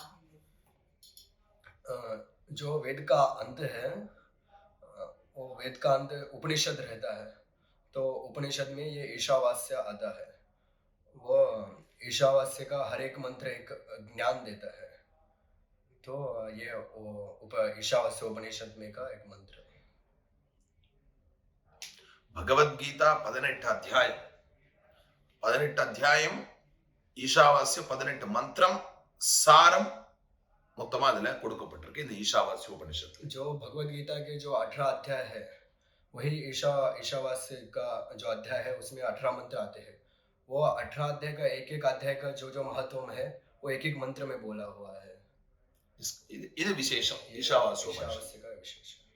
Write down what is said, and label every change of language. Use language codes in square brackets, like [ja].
[hi] जो वेद का अंत है, वो वेद का अंत उपनिषद रहता है, तो उपनिषद में ये ईशावास्य आता है। वो ईशावास्य का हर एक मंत्र एक ज्ञान देता है, तो ये ईशावास्य उपनिषद में का एक मंत्र है। [ta] பகவத்கீதா 18 அத்தியாயம், 18 அத்தியாயம் ஈஷாவாஸ்ய 18 மந்திரம் சாரம் மொத்தமா அதுல கொடுக்கப்பட்டிருக்கு இந்த ஈஷாவாஸ்ய உபனிஷத்து. [hi] जो भगवद गीता के जो 18 अध्याय है, वही ईशावास्य का जो अध्याय है उसमें 18 मंत्र आते हैं। वो 18 अध्याय का एक एक अध्याय का जो जो महत्व है वो एक एक मंत्र में बोला हुआ है। [ta] இது விசேஷம், ஈஷாவாஸ்ய [hi] का विशेष।